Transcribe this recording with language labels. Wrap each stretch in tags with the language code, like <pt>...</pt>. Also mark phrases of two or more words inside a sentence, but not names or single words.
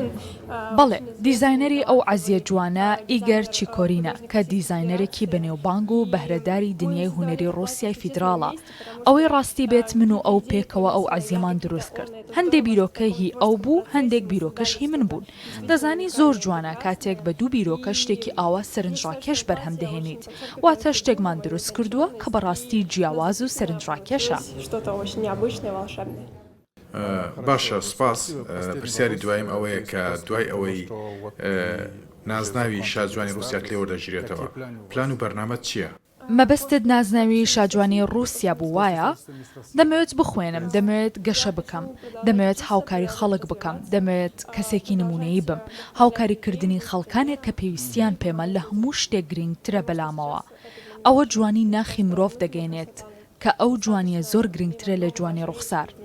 <ckb>بەڵێ دیزاینەری ئەو عەزیە جوانە ئیگەر چیکۆرینە کە دیزاینەرێکی بەنێوبانگ و بەهرەداری دنیای هونەری ڕۆسیای فیدراڵە ئەوەی ڕاستی بێت من و ئەو پێکەوە ئەو عەزیەمان دروست کرد هەندێک بیرۆکە هی ئەو بوو هەندێک بیرۆکەش هی من بوون دەزانی زۆر جوانە کاتێک بە دوو بیرۆکە شتێکی ئاوا سەرنجڕاکێش بەرهەم دەهێنیت واتە شتێکمان دروست کردووە کە بەڕاستی جیاواز و سەرنجڕاکێشە</ckb> <ru>Что-то очень необычное, волшебное.</ru> <ckb>باشە سپاس پرسیاری دوایم ئەوەیە کە دوای ئەوەی نازناوی شاجوانی رووسیات لێ وەردەگیرێتەوە پلان و بەرنامەت چییە؟ مەبەستت نازناوی شاجوانی رووسیا بوو وایە؟ دەمەوێت بخوێنم دەمەوێت گەشە بکەم دەمەوێت هاوکاری خەڵک بکەم دەمەوێت کەسێکی نمونەیی بم هاوکاریکردنی خەڵکانێک کە پێویستیان پێمە لە هەموو شتێک گرنگترە بەلامەوە ئەوە جوانی ناخی مرۆڤ دەگەێنێت کە ئەو جوانیە زۆر گرنگترە لە جوانی ڕوخسار</ckb>